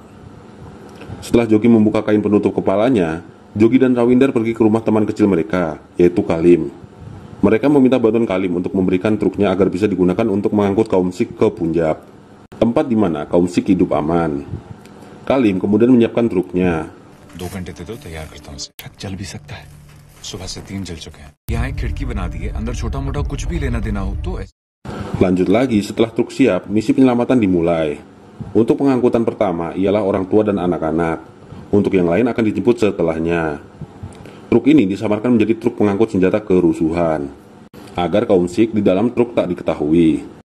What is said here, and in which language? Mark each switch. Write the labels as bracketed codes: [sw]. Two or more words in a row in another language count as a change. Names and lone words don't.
[id] Setelah Jogi membuka kain penutup kepalanya, Jogi dan Rawinder pergi ke rumah teman kecil mereka, yaitu Kalim. Mereka meminta bantuan Kalim untuk memberikan truknya agar bisa digunakan untuk mengangkut kaum Sikh ke Punjab, tempat di mana kaum Sikh hidup aman. Kalim kemudian menyiapkan truknya. [hi] 2 घंटे दे दो, तैयार करता हूँ। ट्रक जल भी सकता है, सुबह से 3 जल चुके हैं। यहाँ एक खिड़की बना दी है, अंदर छोटा मोटा कुछ भी लेना देना हो तो। [id] Lanjut lagi, setelah truk siap, misi penyelamatan dimulai. Untuk pengangkutan pertama ialah orang tua dan anak-anak. Untuk yang lain akan dijemput setelahnya. Truk ini disamarkan menjadi truk pengangkut senjata kerusuhan, agar kaum Sikh di dalam truk tak diketahui.